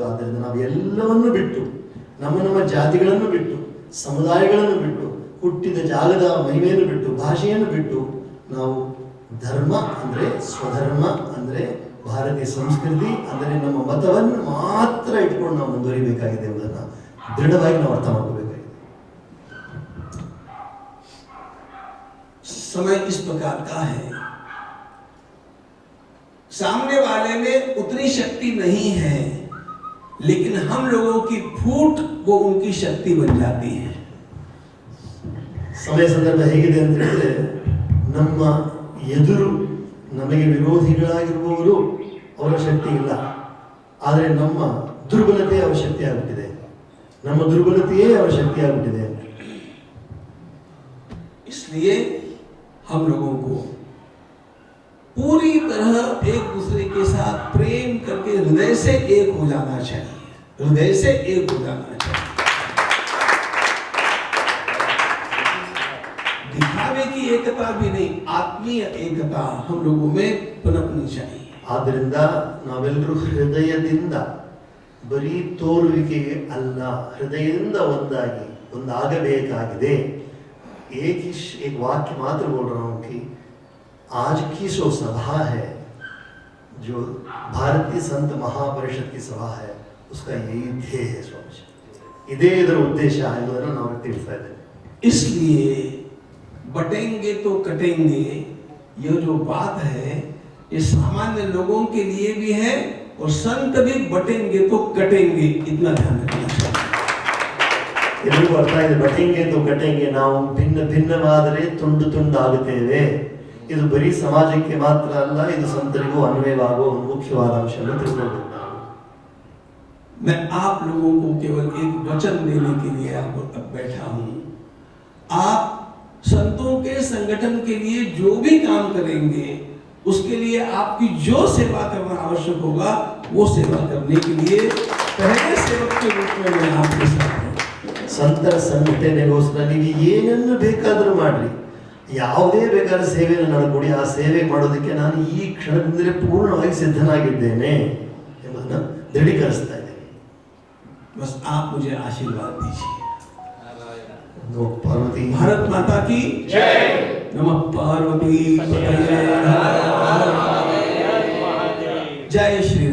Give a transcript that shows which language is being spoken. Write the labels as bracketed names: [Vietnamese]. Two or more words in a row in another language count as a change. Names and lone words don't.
[Kannada] ಆದ್ದರಿಂದ ನಾವು ಎಲ್ಲವನ್ನೂ ಬಿಟ್ಟು, ನಮ್ಮ ಜಾತಿಗಳನ್ನು ಬಿಟ್ಟು, ಸಮುದಾಯಗಳನ್ನು ಬಿಟ್ಟು, ಹುಟ್ಟಿದ ಜಾಗದ ಮಹಿಮೆಯನ್ನು ಬಿಟ್ಟು, ಭಾಷೆಯನ್ನು ಬಿಟ್ಟು, ನಾವು ಧರ್ಮ ಅಂದರೆ ಸ್ವಧರ್ಮ ಅಂದರೆ ಭಾರತೀಯ ಸಂಸ್ಕೃತಿ ಅಂದರೆ ನಮ್ಮ ಮತವನ್ನು ಮಾತ್ರ ಇಟ್ಕೊಂಡು ನಾವು ಮುಂದುವರಿಬೇಕಾಗಿದೆ ಎಂಬುದನ್ನು ದೃಢವಾಗಿ ನಾವು ಅರ್ಥ ಮಾಡ್ಕೋಬೇಕಾಗಿದೆ. [Hindi] समय इस प्रकार का है, सामने वाले में उतनी शक्ति नहीं है, लेकिन हम लोगों की फूट वो उनकी शक्ति बन जाती है. [Kannada] ಸಮಯ ಸಂದರ್ಭ ಹೇಗಿದೆ ಅಂತ ಹೇಳಿದ್ರೆ, ನಮ್ಮ ಎದುರು ನಮಗೆ ವಿರೋಧಿಗಳಾಗಿರುವವರು ಅವರ ಶಕ್ತಿ ಇಲ್ಲ, ಆದರೆ ನಮ್ಮ ದುರ್ಬಲತೆ ಅವರ ಶಕ್ತಿ ಆಗಿಬಿಟ್ಟಿದೆ, ನಮ್ಮ ದುರ್ಬಲತೆಯೇ ಅವರ ಶಕ್ತಿ ಆಗಿಬಿಟ್ಟಿದೆ. [Hindi] इसलिए हम लोगों को पूरी तरह एक दूसरे के साथ प्रेम करके हृदय से एक हो जाना चाहिए, हृदय से एक हो जाना चाहिए. दिखावे की एकता भी नहीं, आत्मीय एकता हम लोगों में पनपनी चाहिए. [Kannada] ಆದ್ದರಿಂದ ನಾವೆಲ್ಲರೂ ಹೃದಯದಿಂದ, ಬರೀ ತೋರುವಿಕೆಗೆ ಅಲ್ಲ, ಹೃದಯದಿಂದ ಒಂದಾಗಬೇಕಾಗಿದೆ. [Hindi] एक वाक्य मात्र बोल रहा हूं कि आज की जो सभा है जो भारतीय संत महापरिषद की सभा है उसका यही ध्येय है स्वामी जी. [Kannada] ಇದೇ ಇದರ ಉದ್ದೇಶ ಎಂಬುದನ್ನು ನಾವು ತಿಳಿಸ್ತಾ ಇದ್ದೇವೆ. [Hindi] इसलिए बटेंगे तो कटेंगे ये जो बात है ये सामान्य लोगों के लिए भी है और संत भी बटेंगे तो कटेंगे, इतना ध्यान रखना चाहिए. [Kannada] ಎಲ್ಲರಿಗೂ ಅರ್ಥ ಇದೆ. [Hindi] बटेंगे तो कटेंगे, [Kannada] ನಾವು ಭಿನ್ನ ಭಿನ್ನವಾದರೆ ತುಂಡು ತುಂಡಾಗುತ್ತೇವೆ. ಇದು ಬರೀ ಸಮಾಜಕ್ಕೆ ಮಾತ್ರ ಅಲ್ಲ, ಇದು ಸಂತರಿಗೂ ಅನ್ವಯವಾಗುವ ಒಂದು ಮುಖ್ಯವಾದ ಅಂಶವನ್ನು ತಿಳ್ಕೊಳ್ಬೇಕು. [Hindi] मैं आप लोगों को केवल एक वचन देने के लिए अब बैठा हूं. आप संतों के संगठन के लिए जो भी काम करेंगे उसके लिए आपकी जो सेवा करना आवश्यक होगा वो सेवा करने के लिए पहले सेवक के रूप में मैं आपके साथ हूं. [Kannada] ಸಂತರ ಸಂಘಟನೆಗೋಸ್ಕರ ನೀವು ಏನನ್ನು ಬೇಕಾದರೂ ಮಾಡ್ರಿ, ಯಾವುದೇ ಬೇಕಾದ ಸೇವೆಯನ್ನು ನಡ್ಕೊಡಿ, ಆ ಸೇವೆ ಮಾಡೋದಕ್ಕೆ ನಾನು ಈ ಕ್ಷಣದಿಂದಲೇ ಪೂರ್ಣವಾಗಿ ಸಿದ್ಧನಾಗಿದ್ದೇನೆ ಎಂಬುದನ್ನು ದೃಢೀಕರಿಸ್ತಾ ಇದ್ದೇನೆ. [Hindi] बस आप मुझे आशीर्वाद दीजिए. ಪಾರ್ವತಿ भारत माता की जय. [Sanskrit] नमः पार्वती पतये. [Hindi] जय